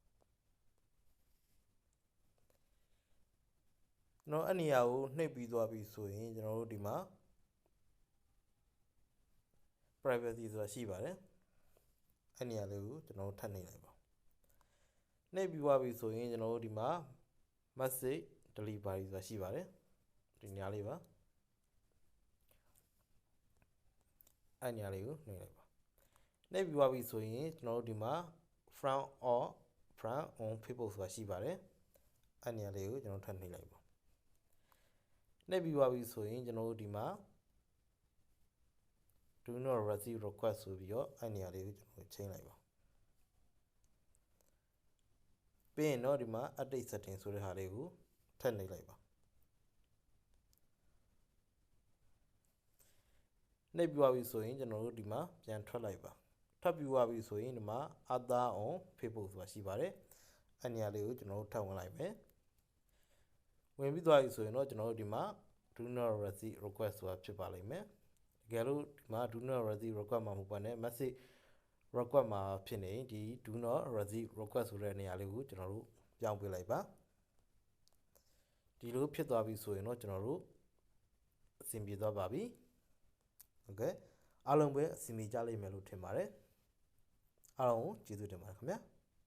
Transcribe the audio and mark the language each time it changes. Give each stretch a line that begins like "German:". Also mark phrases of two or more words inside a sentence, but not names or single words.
Burmese: ကျွန်တော်အဲ့နေရာကိုနှိပ်ပြီးသွားပြီဆိုရင်ကျွန်တော်တို့ဒီမှာ privacy ဆိုတာရှိပါတယ်အဲ့နေရာလေးကိုကျွန်တော်တို့ထပ်နှိပ်လိုက်ပါနှိပ်ပြီးသွားပြီဆိုရင်ကျွန်တော်တို့ဒီမှာ
English: message delivery
Burmese: ဆိုတာရှိပါတယ်ဒီနေရာလေးပါ အဲ့နေရာလေးကိုနှိပ်လိုက်ပါနှိပ်ပြီးသွားပြီဆိုရင်ကျွန်တော်တို့ဒီမှာ
English: from on Facebook
Burmese: ဆိုတာရှိပါတယ်အဲ့နေရာလေးကိုကျွန်တော်ထပ်နှိပ်လိုက်ပါနှိပ်ပြီးသွားပြီဆိုရင်ကျွန်တော်တို့ဒီမှာ
English: do not receive request
Burmese: ဆိုပြီးတော့အဲ့နေရာလေးကိုကျွန်တော်ချိန်လိုက်ပါပြီးရင်တော့ဒီမှာ
English: update setting
Burmese: ဆိုတဲ့ဟာလေးကိုထပ်နှိပ်လိုက်ပါနှိပ်ပြီး သွားပြီဆိုရင်ကျွန်တော်တို့ဒီမှာပြန်ထွက်လိုက်ပါထွက်ပြီးသွားပြီဆိုရင်ဒီမှာ
English: other on Facebook
Burmese: ဆိုတာရှိပါတယ်အဲ့နေ ရာလေးကိုကျွန်တော်တို့ထပ်ဝင်လိုက်မယ်ဝင်ပြီးသွားပြီဆိုရင်တော့ကျွန်တော်တို့ဒီမှာ
English: do not receive request
Burmese: ဆိုတာဖြစ်ပါလိမ့်မယ်တကယ်လို့ဒီမှာ
English: do not receive request
Burmese: မှာမဟုတ်ပါနဲ့
English: message request
Burmese: မှာဖြစ်နေဒီ
English: do not receive request
Burmese: ဆိုတဲ့နေရာလေးကိုကျွန်တော်တို့ပြောင်းပေးလိုက်ပါဒီလိုဖြစ်သွားပြီဆိုရင်တော့ကျွန်တော်တို့အဆင်ပြေသွားပါပြီโอเคအားလုံးပဲအဆင်ပြေကြလိမ့်မယ်လို့ထင်ပါတယ်အားလုံးကိုကျေးဇူးတင်ပါတယ်ခင်ဗျာ